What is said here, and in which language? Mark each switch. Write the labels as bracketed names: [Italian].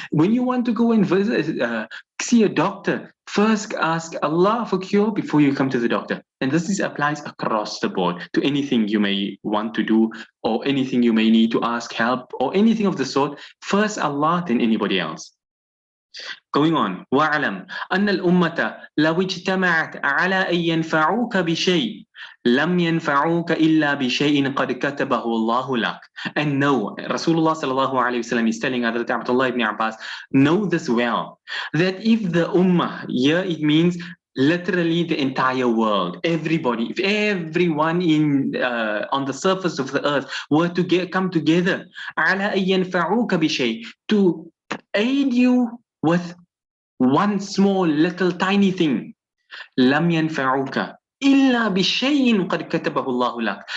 [English] When you want to go and see a doctor, first ask Allah for cure before you come to the doctor. And this applies across the board to anything you may want to do or anything you may need to ask help or anything of the sort. First Allah, then anybody else. [Arabic] Going on, وَاعْلَمْ أَنَّ الْأُمَّةَ لَوْ اجْتَمَعَتْ عَلَىٰ أَن يَنْفَعُوكَ بِشَيْءٍ لَمْ يَنْفَعُوكَ إِلَّا بِشَيْءٍ قَدْ كَتَبَهُ اللَّهُ لَكَ. [English] And know, Rasulullah sallallahu alayhi wasallam is telling Hazrat Abdullah ibn Abbas, know this well, that if the ummah, here it means literally the entire world, everybody, if everyone on the surface of the earth were to come together, [Arabic] عَلَىٰ أَن يَنْفَعُوكَ بِشَيْءٍ, [English] to aid you with one small little tiny thing, [Arabic] لم ينفعوك إلا بشيء قد كتبه الله لك.